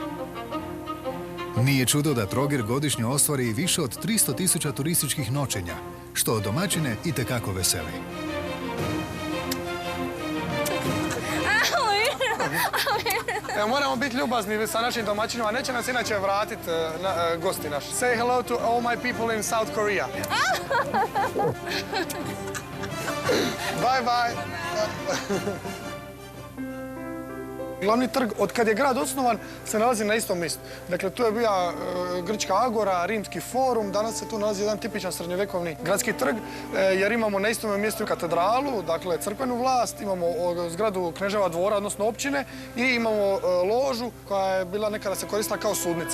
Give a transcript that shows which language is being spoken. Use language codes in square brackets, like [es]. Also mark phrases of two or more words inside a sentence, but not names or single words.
[hr] Nije čudo da Trogir godišnje ostvari više od 300.000 turističkih noćenja, što domaćine itekako veseli. Moramo biti ljubazni sa našim domaćinima, neće nas inače vratiti gosti naši. [en] Say hello to all my people in South Korea. Bye bye. [hr] Glavni trg, od kad je grad osnovan, se nalazi na istom mjestu. Dakle, tu je bila Grčka agora, Rimski forum, danas se tu nalazi jedan tipičan srednjovjekovni gradski trg, jer imamo na istom mjestu katedralu, dakle crkvenu vlast, imamo zgradu Kneževa dvora, odnosno općine, i imamo ložu koja je bila nekada se koristila kao sudnica.